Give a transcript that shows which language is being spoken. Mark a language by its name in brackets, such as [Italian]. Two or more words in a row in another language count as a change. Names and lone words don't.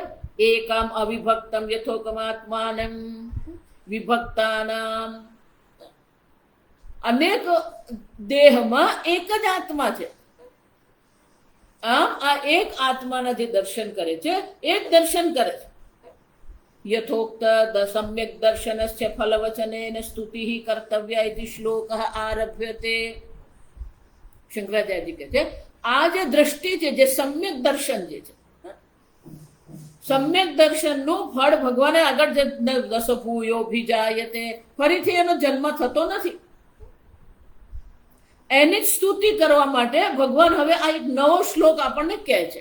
[Sanskrit] એકમ અવિભક્તમ યથોકમાત્માનમ વિભક્તાનામ. [Gujarati] અનેક દેહમાં એક જ આત્મા છે. આમ આ એક આત્માના જે દર્શન કરે છે એ જ દર્શન કરે છે. [Sanskrit] यथोक्त सम्यक दर्शनस्य फलवचनेन स्तुतिः कर्तव्या इति श्लोकः आरभ्यते. [Gujarati] શંકરાચાર્યજી કહે છે આ જે દ્રષ્ટિ છે, જે સમ્યક દર્શન જે છે, સમ્યક દર્શનનું ફળ ભગવાને આગળ દસભૂયોભિજાયતે, ફરીથી એનો જન્મ થતો નથી, એની જ સ્તુતિ કરવા માટે ભગવાન હવે આ એક નવો શ્લોક આપણને કહે છે.